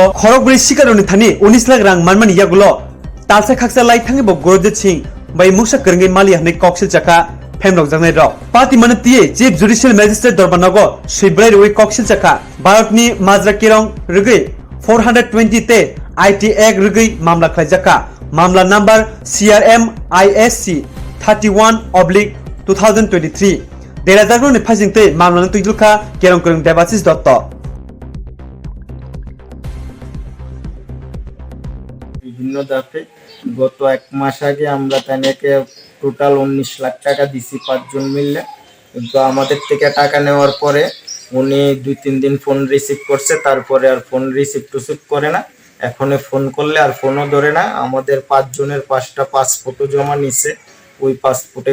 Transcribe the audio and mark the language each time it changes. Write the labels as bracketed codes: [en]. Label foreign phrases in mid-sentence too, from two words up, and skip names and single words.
[brx] खरकब्रि सिकारनि थानि 19 लाख रां मानमानि यागुलो तालसा खाकसा लाई थांगे बो गुरजित सिंह बै मुक्सा करंगे माली हने कक्सिल जाका फेमरक जांनाय र पार्टी मनतिये [en] chief judicial magistrate [brx] दरबानगो सिब्राय रुइ कक्सिल जाका भारतनि माजरा किरं रुगै 420 ते [en] IT Act [brx] रुगै मामला खायजाका मामला नंबर CRM ISC 31/2023 देरा जागरनि फाजिंते मामला तुइलुखा केरं करं देबासिस दत्त [bn] বিভিন্ন ধাপে গত এক মাস আগে আমরা তাকে টোটাল 19 লাখ টাকা দিছি 5 জন মিলে কিন্তু আমাদের থেকে টাকা নেওয়ার পরে উনি 2-3 দিন [en] phone receive [bn] করছে তারপরে আর [en] phone receive [bn] করে না এখন ফোন করলে আর ফোনও ধরে না আমাদের 5 জনের 5টা পাসপোর্ট জমা নিছে ওই পাসপোর্টে